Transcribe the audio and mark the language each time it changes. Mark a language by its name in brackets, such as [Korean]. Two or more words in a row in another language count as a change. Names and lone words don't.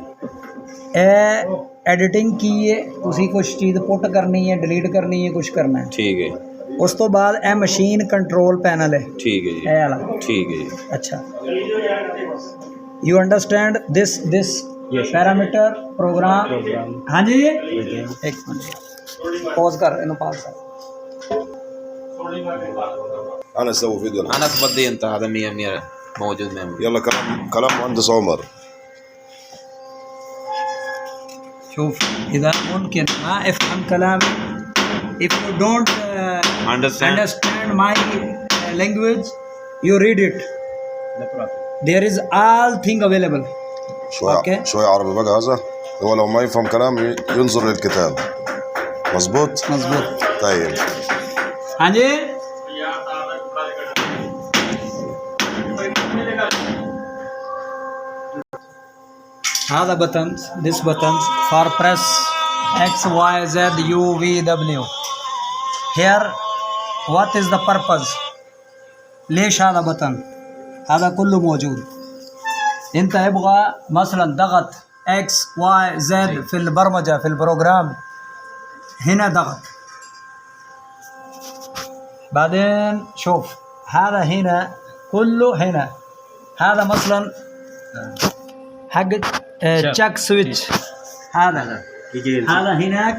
[Punjabi] ਇਹ ਐਡੀਟਿੰਗ ਕੀ ਹੈ, ਤੁਸੀਂ ਕੁਛ ਚੀਜ਼ ਪੁੱਟ ਕਰਨੀ ਹੈ, ਡਿਲੀਟ ਕਰਨੀ ਹੈ, ਕੁਛ ਕਰਨਾ ਹੈ। [Hindi] ठीक है [Punjabi] ਉਸ ਤੋਂ ਬਾਅਦ ਇਹ [English] machine control panel [Punjabi] ਹੈ, [Hindi] ठीक है जी [Punjabi] ਇਹ ਵਾਲਾ। [Hindi] ठीक है जी [English] ਅੱਛਾ, you understand this parameter program. [Punjabi] ਹਾਂਜੀ ਇੱਕ ਮਿੰਟ ਪੌਜ਼ ਕਰ, ਇਹਨੂੰ ਪਾਸ ਕਰ। [Arabic] انا اسوي فيديو الآن. انا اتفضي انت هذا 100 موجود معي. يلا كلام مهندس عمر. شوف إذا ممكن ما افهم كلامي [English] if you don't understand my language you read it. There is all thing available. Okay. [Arabic] شوية عربي بقى هذا. هو لو ما يفهم كلام ينظر للكتاب. مظبوط مظبوط طيب. [Hindi] हाँ जी [English] هذا buttons, this buttons for press X, Y, Z, U, V, W. Here what is the purpose? [Arabic] ليش هذا بutton؟ هذا كله موجود. انت يبغى مثلا ضغط X, Y, Z في البرمجة في البروجرام، هنا ضغط. بعدين شوف هذا هنا كله هنا، هذا مثلا حق [English] check switch, [Arabic] هذا هذا هناك